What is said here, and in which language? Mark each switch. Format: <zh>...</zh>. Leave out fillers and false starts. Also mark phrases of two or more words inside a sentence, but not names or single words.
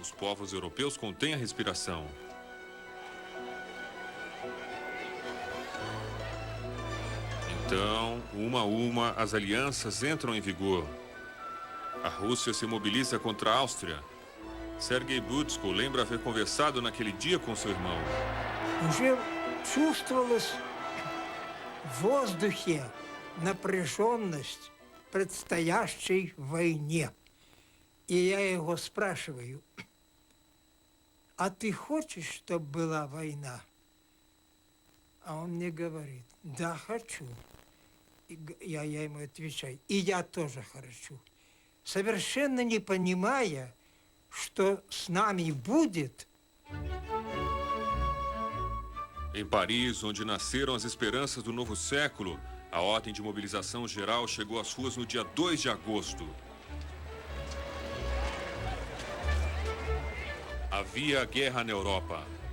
<pt>Os povos europeus contêm a respiração. Então, uma a uma, as alianças entram em vigor. A Rússia se mobiliza contra a Áustria. Sergei Butsko lembra haver conversado naquele dia com seu irmão.</pt> <ru>Уже чувствовалась в воздухе напряженность предстоящей войне. И я его спрашиваю, а ты хочешь, чтобы была война? А он мне говорит, да, хочу. И я ему отвечаю, и я тоже хочу. Совершенно не понимая, что с нами будет.</ru> <pt>Em Paris, onde nasceram as esperanças do novo século, a ordem de mobilização geral chegou às ruas no dia 2 de agosto. Havia guerra na Europa.</pt>